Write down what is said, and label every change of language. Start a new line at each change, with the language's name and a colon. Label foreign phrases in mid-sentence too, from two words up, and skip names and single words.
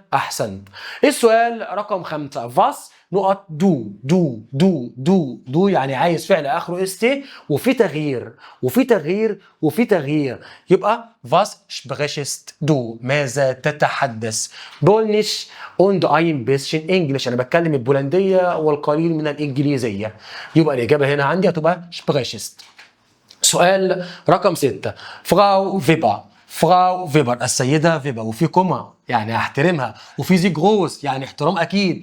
Arabic: احسنت. السؤال رقم 5 فاس نقط دو يعني عايز فعل اخره اس تي وفي تغيير وفي تغيير وفي تغيير. يبقى
German: was sprichst du
Arabic: ماذا تتحدث؟
German: Polnisch und ein bisschen Englisch.
Arabic: انا بتكلم البولنديه والقليل من الانجليزيه. يبقى الاجابه هنا عندي هتبقى سبريشست. سؤال رقم 6 فراو فيبر. فراو فيبر السيدة فيبر، وفي كوما يعني احترمها، وفي
German: Sie groß
Arabic: يعني احترام اكيد.